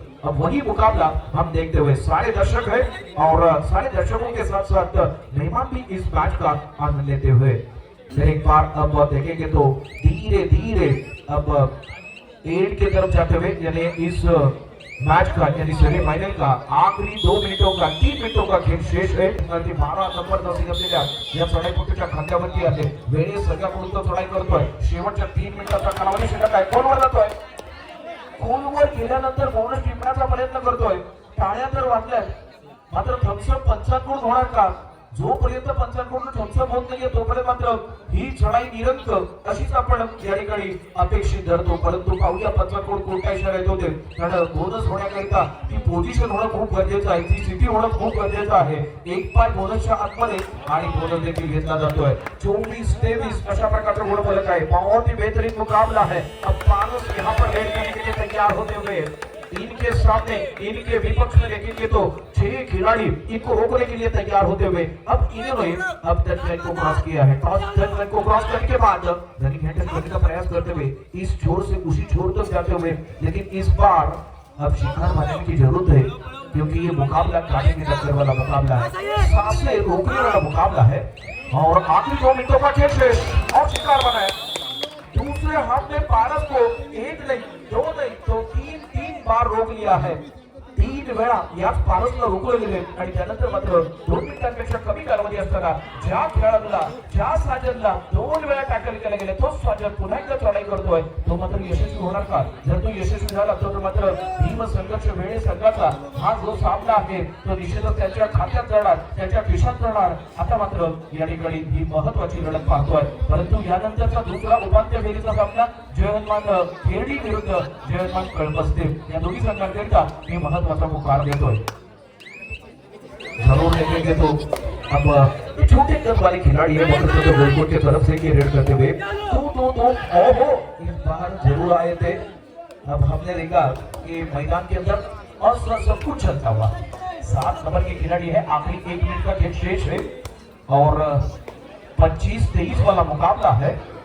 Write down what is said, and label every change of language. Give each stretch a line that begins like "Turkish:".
Hindi: अब वही मुकाबला हम देखते हुए सारे दर्शक है और सारे दर्शकों के साथ साथ मेहमान भी इस मैच का आनंद लेते हुए फिर एक बार अब देखेंगे तो धीरे धीरे अब एंड की तरफ जाते हुए, यानी इस मैच का यानी सेमीफाइनल का आखरी 2 मिनिटों का 3 मिनिटों का
Marathi: खेळ शेष आहे। 12 नंबर नसीब असलेल्या या चढाईपट्टीच्या खांद्यावरती आहे, वेळेस सगळ्याकडून तो चढाई करतोय। शेवटच्या 3 मिनिटाचा कालावधी शिल्लक आहे, कोणवर जातोय, कोणवर गेल्यानंतर बोनस टिपण्याचा प्रयत्न करतोय, टाळ्या तर वाजल्या, मात्र थम्सअप पंचांकडून होणार का? जोपर्यंत पंचांकडून थम्सअप होत नाहीये तोपर्यंत मात्र ही चढाई निरंतर अशीच आपण या ठिकाणी अपेक्षित धरतो। परंतु पाहूया पंचांकडून कोणत्या इशारा येत होते, कारण बोनस होण्याकरिता ती पोझिशन होणं खूप गरजेचं आहे, ती स्थिती होणं खूप गरजेचं आहे। एक पाय बोनसच्या आतमध्ये आणि बोनस देखील घेतला जातोय। 24-23 अशा प्रकारचा गोल फलक आहे,
Hindi: बहुत ही बेहतरीन मुकाबला है। अब पारस यहाँ पर लेट करने के लिए तैयार होते हुए इनके सामने इनके विपक्ष में देखेंगे तो 6 खिलाड़ी इनको रोकने के लिए तैयार होते हुए अब इन्होंने अब टच लाइन को क्रॉस किया है। टॉस टच लाइन को क्रॉस करने के बाद रनिंग हैंडल करने का प्रयास करते हुए इस छोर से उसी छोर तक जाते हुए, लेकिन इस बार अब शिकार बनाने की जरूरत है क्योंकि ये मुकाबला काटे की टक्कर वाला मुकाबला है, सांसें रोकने वाला मुकाबला है। और आखिरी 2 मिनटों का खेल शेष और शिकार बनाया। दूसरे हाथ में पारस को 1 नहीं 2 नहीं तो 3 बार रोक लिया है।
Marathi: 3 वेळा याच पारसला रोखलं गेले आणि त्यानंतर मात्र 2 मिनिटांपेक्षा कमी कालावधी असताना ज्या खेळाडूला ज्या साजनला 2 वेळा टॅकल केला गेले तो साजन पुन्हा एकदा चढाई करतोय, तो मात्र यशस्वी होणार का? जर तो यशस्वी झाला तर मात्र भीम संघर्ष वेळे संघाचा हा जो सामना आहे तो निश्चितच त्याच्या खात्यात जाणार, त्याच्या खिशात जाणार। आता मात्र या ठिकाणी ही महत्वाची लढत पाहतोय, परंतु यानंतरचा दुसरा उपांत्य फेरीचा सामना जय हनुमान खेरडी विरुद्ध जय हनुमान कळपस्ते या दोन्ही संघांकरिता मी महत्वाचा पुकार देतोय।
Hindi: जरूर देखेंगे तो अब छोटे कद वाले खिलाड़ी है वक्रतुंड गोलकोट की तरफ से की रेड करते हुए तो ओहो इस बार जरूर आए थे। अब हमने देखा कि मैदान के अंदर सब कुछ चलता हुआ 7 नंबर के खिलाड़ी है, आखिरी 1 मिनट का खेल शेष है और 25-23 वाला मुकाबला है।